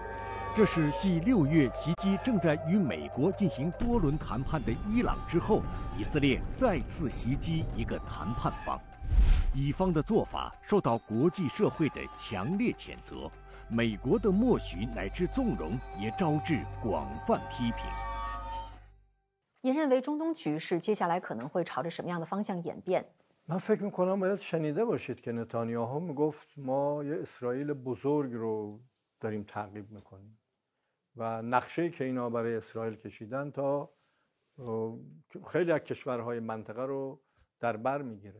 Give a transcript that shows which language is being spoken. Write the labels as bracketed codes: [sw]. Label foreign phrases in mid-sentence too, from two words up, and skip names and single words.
[zh] 这是继6月袭击正在与美国进行多轮谈判的伊朗之后，以色列再次袭击一个谈判方。以方的做法受到国际社会的强烈谴责，美国的默许乃至纵容也招致广泛批评。您认为中东局势接下来可能会朝着什么样的方向演变？ [fa] من فکر میکنم باید شنیده باشید که نتانیاهو میگفت ما یه اسرائیل بزرگ رو داریم تعقیب میکنیم و نقشه‌ای که اینا برای اسرائیل کشیدن تا خیلی از کشورهای منطقه رو در بر میگیره.